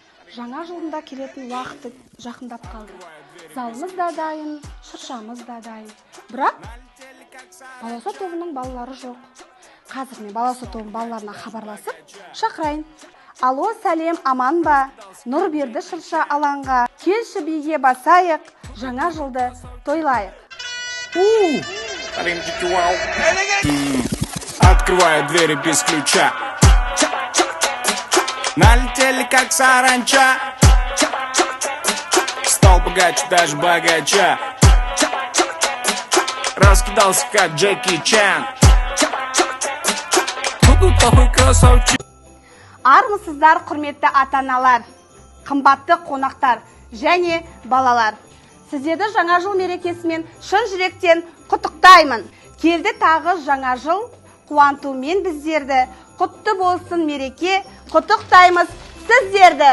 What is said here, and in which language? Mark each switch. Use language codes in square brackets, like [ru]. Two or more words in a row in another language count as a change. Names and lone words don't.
[kk] Жаңа жылында келетін уақыты жақындап қалды. Залымыз да дайын, шыршамыз да дайын. Бірақ балауса тобының балалары жоқ. Қазір мен балауса тобының балаларына хабарласып шақырайын. Алло, сәлем, аман ба? Нұрберді шырша алаңға. Келші биге басайық, жаңа жылды тойлайық. [ru] Открываю двери без ключа. Налетели как саранча. Стал богаче, даже богача. Раскидался как Джеки Чан. Кто такой красавчик? [kk] Армысыздар, құрметті ата-аналар, қымбатты қонақтар және балалар. Сіздерді жаңа жыл мерекесімен шын жүректен құттықтаймын. Келді тағы жаңа жыл, қуантумен біздерді. Құтты болсын мереке, құттықтаймыз сіздерді.